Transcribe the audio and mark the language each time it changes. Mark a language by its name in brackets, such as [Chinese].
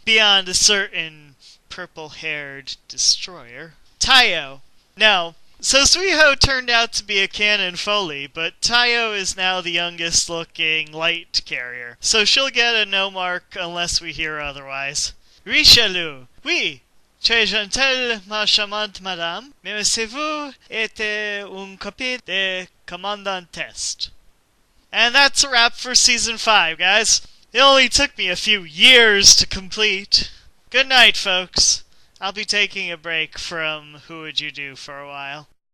[English] Beyond a certain purple-haired destroyer. Taiyo. No. So Suiho turned out to be a Canon Foley, but Taiyo is now the youngest looking light carrier, so she'll get a no mark unless we hear otherwise. [French] Richelieu. Oui. Très gentil, ma charmante madame, mais vous êtes une copie de commandant test. [English] And that's a wrap for Season 5, guys. It only took me a few years to complete. Good night, folks. I'll be taking a break from Who Would You Do for a while.